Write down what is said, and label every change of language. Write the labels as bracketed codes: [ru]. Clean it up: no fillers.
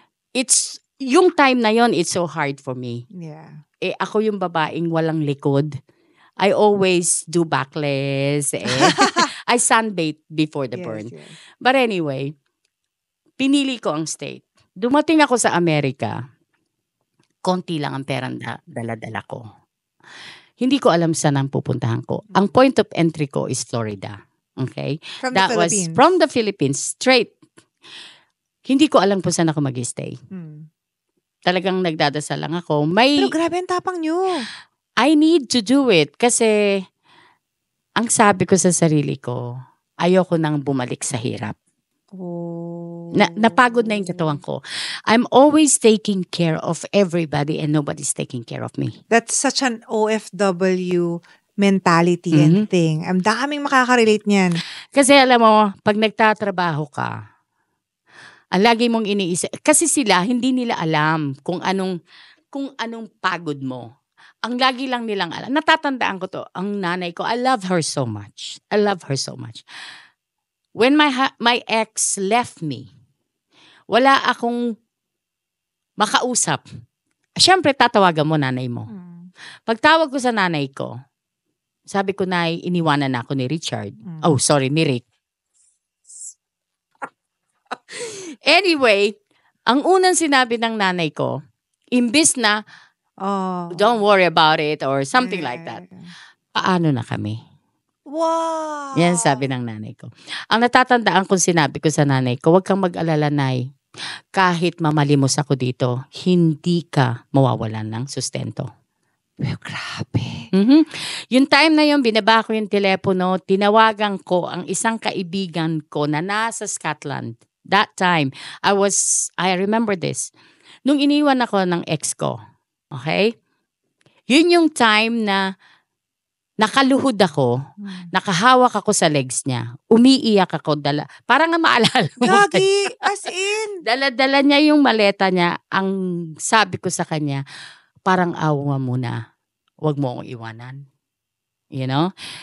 [en] It's, [tl] yung time na yon, [en] it's so hard for me. Yeah. [tl] Ako yung babaeng walang likod. [en] I always do backless. I sunbathe before the burn. Yes. But anyway, [tl] pinili ko ang state. Dumating ako sa Amerika, konti lang ang perang dala-dala ko. Hindi ko alam saan ang pupuntahan ko. [en] Ang point of entry ko is Florida. Okay? From the Philippines. Was from the Philippines, straight. [tl] Hindi ko alam kung saan ako mag-stay. talagang nagdadasal lang ako. Pero grabe ang tapang nyo. [en] I need to do it [tl] kasi ang sabi ko sa sarili ko, ayoko nang bumalik sa hirap. Oh. Napagod na yung katawan ko. [en] I'm always taking care of everybody and nobody's taking care of me. That's such an OFW mentality and thing. [tl] Ang daming makaka-relate niyan. Kasi alam mo, pag nagtatrabaho ka, ang lagi mong iniisip, kasi sila, hindi nila alam kung anong pagod mo. Ang lagi lang nilang alam. Natatandaan ko to, ang nanay ko, [en] I love her so much. [tl] I love her so much. [en] When my ex left me, [tl] wala akong makausap. Siyempre, tatawagan mo nanay mo. Pagtawag ko sa nanay ko, sabi ko, Nay, iniwanan na ako ni Richard. [en] Oh, sorry, [tl] ni Rick. Anyway, ang unang sinabi ng nanay ko, imbis na, [en] don't worry about it or something like that. [tl] Paano na kami? Wow! Yan sabi ng nanay ko. Ang natatandaan kong sinabi ko sa nanay ko, huwag kang mag-alala, Nay. Kahit mamalimos ako dito, hindi ka mawawalan ng sustento. [en] Well, grabe. [tl] Yung time na yun, binaba ko yung telepono, tinawagan ko ang isang kaibigan ko na nasa Scotland. [en] That time, I remember this. [tl] Nung iniwan ako ng ex ko, okay? Yun yung time na nakaluhod ako, nakahawak ako sa legs niya, umiiyak ako, parang nga maalala mo. Gagi, as in. Dala-dala niya yung maleta niya, ang sabi ko sa kanya, parang awa muna, wag mo akong iwanan. [en] You know?